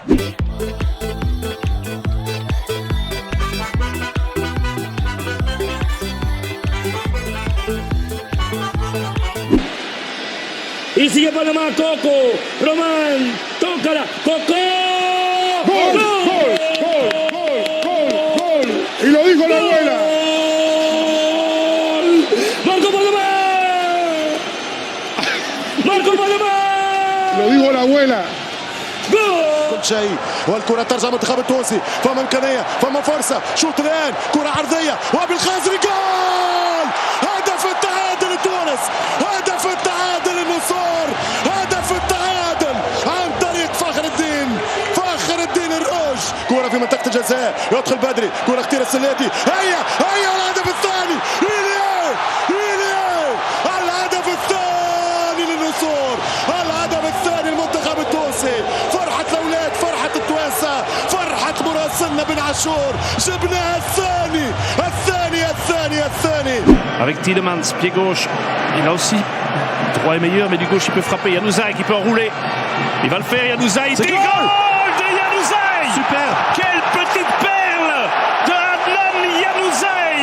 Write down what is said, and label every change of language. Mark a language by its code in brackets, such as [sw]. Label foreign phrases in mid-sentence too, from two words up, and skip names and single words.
[es] Y sigue Panamá, Coco, Román, tócala, Coco. ¡Gol! ¡Gol! ¡Gol! ¡Gol! ¡Gol! Y lo dijo la abuela. ¡Marco Panamá! ¡Marco Panamá! Lo dijo la abuela. [ar] كل شيء والكرة ترجع المنتخب التونسي فما إمكانية فما فرصة شوط الآن كرة عرضية وبالخزري جول هدف التعادل لتونس هدف التعادل للنصور هدف التعادل عن طريق فخر الدين الروج كرة في منطقة الجزاء يدخل بدري كرة اختيار السلاتي هيا الهدف الثاني الهدف الثاني للنصور الهدف الثاني للمنتخب التونسي فرحة الأولاد فرحة التوانسة فرحة مراسلنا بن عاشور جبناها الثاني. [fr] Avec Tielemans, pied gauche, il a aussi droit est meilleur, mais du gauche il peut frapper. Januzaj qui peut enrouler. Il va le faire, Januzaj. C'est goal de Januzaj. Super. Quelle petite perle de Adnan Januzaj.